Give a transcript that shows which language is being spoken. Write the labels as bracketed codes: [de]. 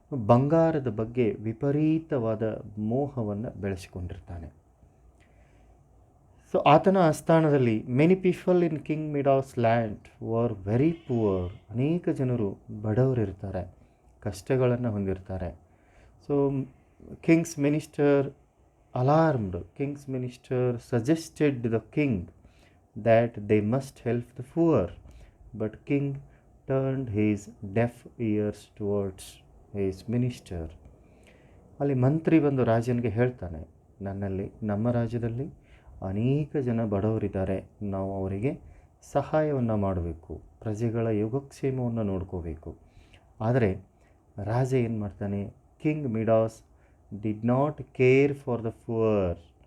[kn] ಬಂಗಾರದ ಬಗ್ಗೆ ವಿಪರೀತವಾದ ಮೋಹವನ್ನು ಬೆಳೆಸಿಕೊಂಡಿರ್ತಾನೆ. [en] so [kn] ಆತನ ಆಸ್ಥಾನದಲ್ಲಿ [en] Many people in king Midas land were very poor. [kn] ಅನೇಕ ಜನರು ಬಡವರಿರ್ತಾರೆ, ಕಷ್ಟಗಳನ್ನು ಹೊಂದಿರ್ತಾರೆ. [en] So king's minister alarmed, king's minister suggested the king that they must help the poor, but king turned his deaf ears towards his minister. [kn] ಅಲ್ಲಿ ಮಂತ್ರಿ ಬಂದು ರಾಜನಿಗೆ ಹೇಳ್ತಾನೆ, ನಮ್ಮ ರಾಜ್ಯದಲ್ಲಿ ಅನೇಕ ಜನ ಬಡವರಿದ್ದಾರೆ, ನಾವು ಅವರಿಗೆ ಸಹಾಯವನ್ನು ಮಾಡಬೇಕು, ಪ್ರಜೆಗಳ ಯೋಗಕ್ಷೇಮವನ್ನು ನೋಡ್ಕೋಬೇಕು. ಆದರೆ ರಾಜ ಏನು ಮಾಡ್ತಾನೆ, [en] King Midas did not care for the poor.